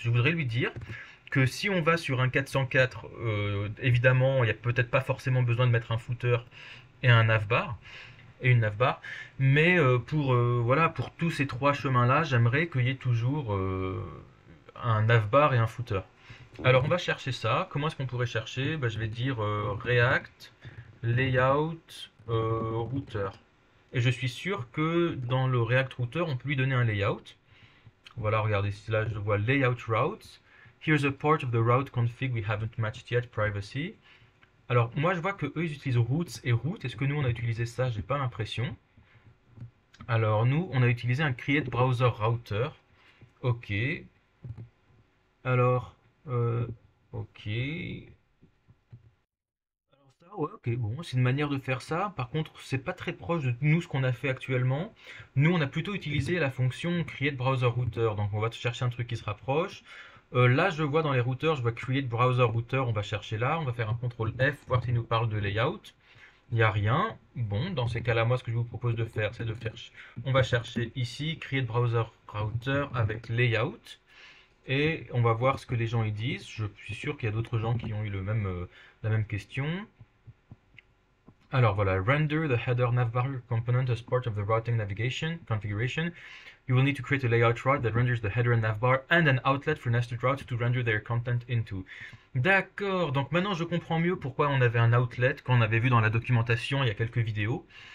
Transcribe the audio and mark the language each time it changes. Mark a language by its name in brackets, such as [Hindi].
[French] Je voudrais lui dire que si on va sur un 404, évidemment, il n'y a peut-être pas forcément besoin de mettre un footer et un navbar et une navbar, mais voilà, pour tous ces trois chemins-là, j'aimerais qu'il y ait toujours un navbar et un footer. Alors on va chercher ça. Comment est-ce qu'on pourrait chercher? Bah, je vais dire React, Layout, Router. Et je suis sûr que dans le React Router, on peut lui donner un layout. Voilà, regardez, là je vois Layout Routes. [English] Here's a part of the route config we haven't matched yet, privacy. [French] Alors moi je vois que eux ils utilisent routes et route. Est-ce que nous on a utilisé ça? J'ai pas l'impression. Alors nous on a utilisé un create browser router. Ok. Alors, ok. Alors ça, ouais, ok, bon, c'est une manière de faire ça. Par contre, c'est pas très proche de nous ce qu'on a fait actuellement. Nous, on a plutôt utilisé la fonction create browser router. Donc, on va chercher un truc qui se rapproche. Là, je vois dans les routeurs, je vois create browser router. On va chercher là. On va faire un contrôle F, voir s'il nous parle de layout. Il n'y a rien. Bon, dans ces cas-là, moi, ce que je vous propose de faire, c'est de faire. On va chercher ici create browser router avec layout. Et on va voir ce que les gens y disent. Je suis sûr qu'il y a d'autres gens qui ont eu la même question. Alors voilà, [English] render the header navbar component as part of the routing navigation configuration. You will need to create a layout route that renders the header and navbar and an outlet for nested routes to render their content into. [French] D'accord, donc maintenant je comprends mieux pourquoi on avait un outlet quand on avait vu dans la documentation il y a quelques vidéos.